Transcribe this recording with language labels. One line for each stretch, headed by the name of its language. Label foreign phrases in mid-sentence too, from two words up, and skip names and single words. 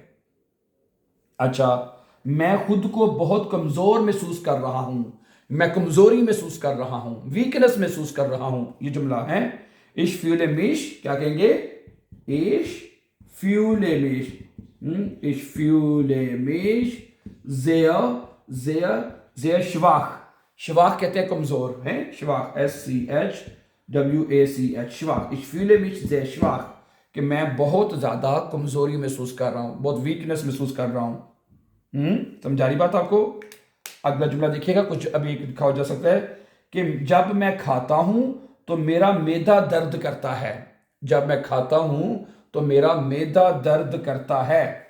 Hindi: अच्छा, मैं खुद को बहुत कमजोर महसूस कर रहा हूं, मैं कमजोरी महसूस कर रहा हूं, वीकनेस महसूस कर रहा हूं, ये जुमला है,
German: ich fühle mich,
Hindi: क्या कहेंगे,
German: ich fühle mich, ich fühle mich sehr schwach, schwach
Hindi: कहते हैं कमजोर है,
German: schwach, SCHWACH, schwach, ich fühle mich sehr schwach,
Hindi: कि मैं बहुत ज्यादा कमजोरी महसूस कर रहा हूं, बहुत वीकनेस महसूस कर रहा हूं। समझा रही बात आपको। अगला जुमला देखिएगा, कुछ अभी लिखा हो जा सकता है कि जब मैं खाता हूं तो मेरा मैदा दर्द करता है, जब मैं खाता हूं तो मेरा मैदा दर्द करता है।